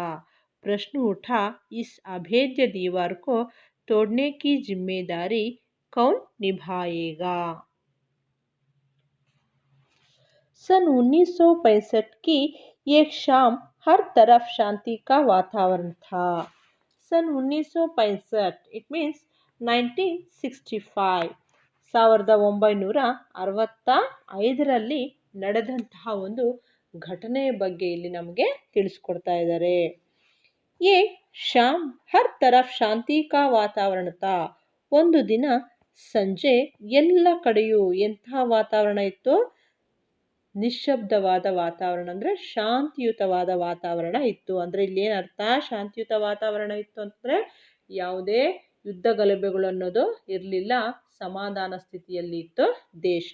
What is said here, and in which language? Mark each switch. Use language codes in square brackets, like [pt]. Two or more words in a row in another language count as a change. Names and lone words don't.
[hi] प्रश्न उठा, इस अभेद्य दीवार को तोड़ने की जिम्मेदारी कौन निभाएगा? सन 1965 की एक शाम हर तरफ शांति का वातावरण था। [kn] सन 1965 [en] it means [kn] 1965 1965ರಲ್ಲಿ ನಡೆದಂತಹ ಒಂದು ಘಟನೆಯ ಬಗ್ಗೆ ಇಲ್ಲಿ ನಮಗೆ ತಿಳಿಸ್ಕೊಡ್ತಾ ಇದ್ದಾರೆ। [hi] ये शाम हर तरफ ಶಾಂತಿ का ವಾತಾವರಣ था। [kn] ಒಂದು ದಿನ ಸಂಜೆ ಎಲ್ಲ ಕಡೆಯೂ ಎಂತಹ ವಾತಾವರಣ ಇತ್ತು? ನಿಶ್ಶಬ್ದವಾದ ವಾತಾವರಣ, ಅಂದರೆ ಶಾಂತಿಯುತವಾದ ವಾತಾವರಣ ಇತ್ತು। ಅಂದರೆ ಇಲ್ಲೇನು ಅರ್ಥ? ಶಾಂತಿಯುತ ವಾತಾವರಣ ಇತ್ತು ಅಂತಂದರೆ ಯಾವುದೇ ಯುದ್ಧ ಗಲಭೆಗಳು ಅನ್ನೋದು ಇರಲಿಲ್ಲ, ಸಮಾಧಾನ ಸ್ಥಿತಿಯಲ್ಲಿ ಇತ್ತು ದೇಶ।